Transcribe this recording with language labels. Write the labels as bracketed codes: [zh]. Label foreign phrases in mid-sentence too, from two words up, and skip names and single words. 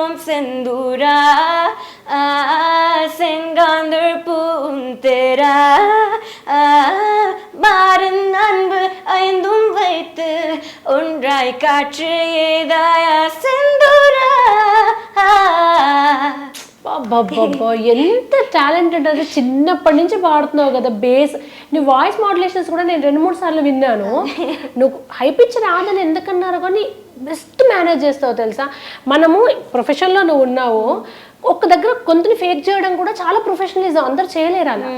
[ta] செந்தூரா செங்காந்தள் பூந்தேரா மாறன் அன்பு ஐந்தும் வைத்து ஒன்றாய் காற்று ஏதாயா செந்தூரா. [te] ఎంత టాలెంటెడ్ అది, చిన్నప్పటి నుంచి పాడుతున్నావు కదా. బేస్ నీ [en] voice modulations [te] కూడా నేను 2-3 సార్లు విన్నాను. నువ్వు [en] high pitch [te] రాదని ఎందుకన్నారు కానీ [en] best manage [te] చేస్తావు తెలుసా. మనము ప్రొఫెషన్లో నువ్వు ఉన్నావు, ఒక్క దగ్గర గొంతుని ఫేక్ చేయడం కూడా చాలా ప్రొఫెషనలిజం, అందరు చేయలేరు అలా.